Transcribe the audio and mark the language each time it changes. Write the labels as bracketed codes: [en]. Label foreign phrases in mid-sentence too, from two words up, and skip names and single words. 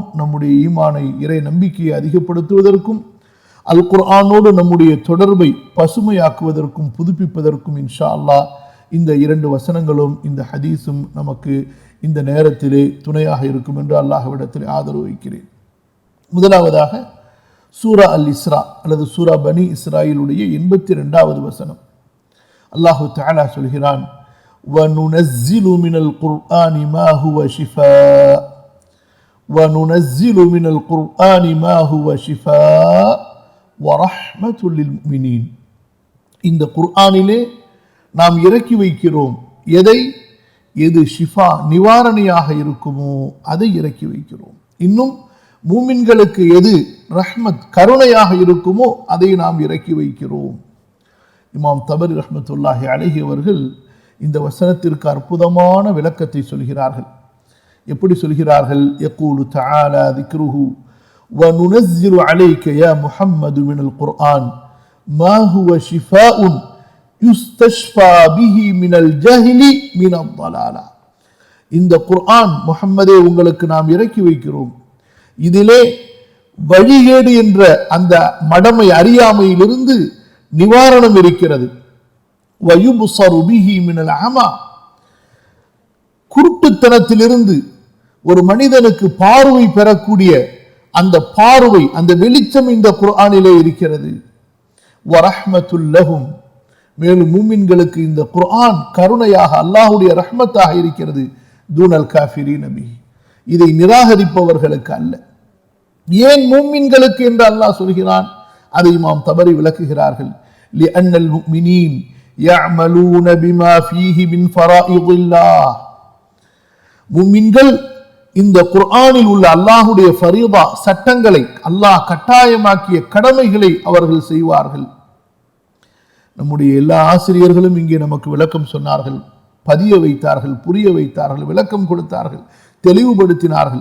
[ta] நம்முடைய ஈமானை, இறை நம்பிக்கையை அதிகப்படுத்துவதற்கும் அல் குர்ஆனோடு நம்முடைய தொடர்பை பசுமையாக்குவதற்கும் புதுப்பிப்பதற்கும் [ar] إن شاء الله [ta] இந்த 2 வசனங்களும் இந்த ஹதீஸும் நமக்கு இந்த நேரத்திலே துணையாக இருக்கும் என்று அல்லாஹ்விடத்தில் ஆதரவு வைக்கிறேன். முதலாவதாக சூரா அல் இஸ்ரா அல்லது சூரா பனி இஸ்ராயிலுடைய 82வது வசனம். [ar] الله تعالى [ta] சொல்கிறான், [ar] وَنُنَزِّلُ مِنَ الْقُرْآنِ مَا هُوَ شِفَاءٌ وَنُنَزِّلُ مِنَ الْقُرْآنِ مَا هُوَ شِفَاءٌ وَرَحْمَةٌ لِلْمُؤْمِنِينَ. [ta] இந்த குர்ஆனிலே நாம் இறக்கி வைக்கிறோம் எது ஷிஃபா நிவாரணியாக இருக்குமோ அதை இறக்கி வைக்கிறோம். இன்னும் மூமின்களுக்கு எது ரஹ்மத் கருணையாக இருக்குமோ அதை நாம் இறக்கி வைக்கிறோம். இமாம் தபரி [ar] رحمة الله عليه [ta] அவர்கள் இந்த வசனத்திற்கு அற்புதமான விளக்கத்தை சொல்கிறார்கள். எப்படி சொல்கிறார்கள்? [ar] يقول تعالى ذكره وَنُنَزِّلُ عَلَيْكَ يَا مُحَمَّدُ مِنَ الْقُرْآنِ مَا هُوَ شِفَاءٌ يُسْتَشْفَى بِهِ مِنَ الْجَهْلِ مِنَ الضَّلَالَةِ. [ta] இந்த குர்ஆன் முஹம்மதே உங்களுக்கு நாம் இறக்கி வைக்கிறோம், இதிலே வழிகேடு என்ற அந்த மடமை அறியாமையிலிருந்து நிவாரணம் இருக்கிறது. [ar] وَيُبْصَرُ بِهِ مِنَ الْعَمَى. [ta] குருட்டுத்தனத்திலிருந்து ஒரு மனிதனுக்கு பார்வை பெறக்கூடிய அந்த பார்வை, அந்த வெளிச்சம் இந்த குர்ஆனிலே இருக்கிறது. [ar] ورحمة لهم. [ta] மேலும் மூமின்களுக்கு இந்த குர்ஆன் கருணையாக அல்லாஹ்வுடைய ரஹ்மத்தாக இருக்கிறது. [ar] دون الكافرين به. [ta] இதை நிராகரிப்பவர்களுக்கு அல்ல. ஏன் மூமின்களுக்கு என்று அல்லாஹ் சொல்கிறான்? அதை இமாம் தபரி விளக்குகிறார்கள். [ar] لأن المؤمنين يعملون بما فيه من فرائض الله. [ta] மூமின்கள் இந்த குர்ஆனில் உள்ள அல்லாஹ்வுடைய ஃபரீதா சட்டங்களை, அல்லாஹ் கட்டாயமாக்கிய கடமைகளை அவர்கள் செய்வார்கள். நம்முடைய எல்லா ஆசிரியர்களும் இங்கே நமக்கு விளக்கம் சொன்னார்கள், பதிய வைத்தார்கள், புரிய வைத்தார்கள், விளக்கம் கொடுத்தார்கள், தெளிவுபடுத்தினார்கள்.